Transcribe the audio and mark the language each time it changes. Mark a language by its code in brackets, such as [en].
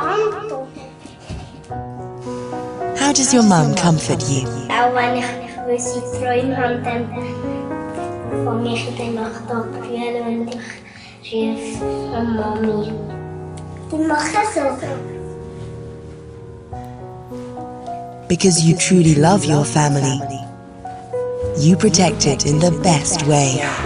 [en] How does your mum comfort you? [de] Auch wenn ich sie Träume habe, dann fange ich in der Nacht an zu brüllen und ich rief Mami. Die macht das so. [en] Because you truly love your family. You protect it in the best way.